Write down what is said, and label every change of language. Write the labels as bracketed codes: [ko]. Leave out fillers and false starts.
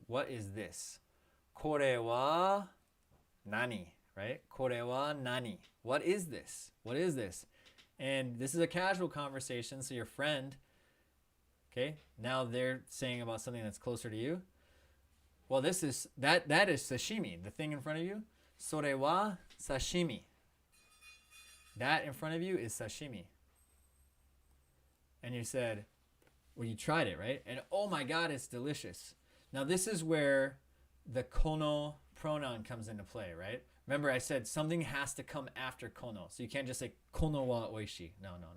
[en] What is this? [ja] これは何? [en] Right? [ja] これは何? [en] What is this? What is this? And this is a casual conversation, so your friend, okay, now they're saying about something that's closer to you. Well, that is sashimi, the thing in front of you. [ja] それは sashimi. [en] That in front of you is sashimi. And you said, well, you tried it, right? And oh my God, it's delicious. Now this is where the kono pronoun comes into play, right? Remember I said something has to come after kono. So you can't just say [ja] kono wa oishii. [en] No.